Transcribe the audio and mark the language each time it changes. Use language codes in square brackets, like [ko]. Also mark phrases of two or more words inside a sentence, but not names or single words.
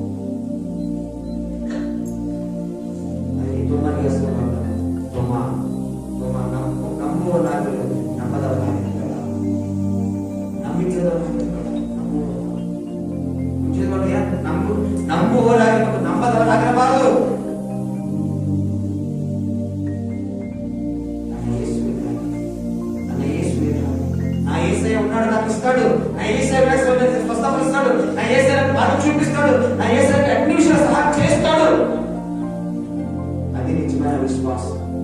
[kn] ಅದಕ್ಕೆ ತುಂಬಾನೇ ಹೆಸರು ತುಂಬ ತುಂಬ ನಂಬುವನಾಗಲು ನಂಬದವನಾಗಿರ್ತಾರ, ನಂಬಿಕೆದವನಾಗಿರ್ತಾರ, ನಂಬುವವರಾಗಿ ಮತ್ತು ನಂಬದವರಾಗಿರಬಾರದು. [te] నా యేసయ్య ఉన్నాడు, నాకు ఇస్తాడు. నా యేసయ్య స్వస్థపరుస్తాడు. నా యేసయ్య మార్గం చూపిస్తాడు. నా యేసయ్య అన్ని విషయాలు సహాయం చేస్తాడు. అది నిజమైన విశ్వాసం.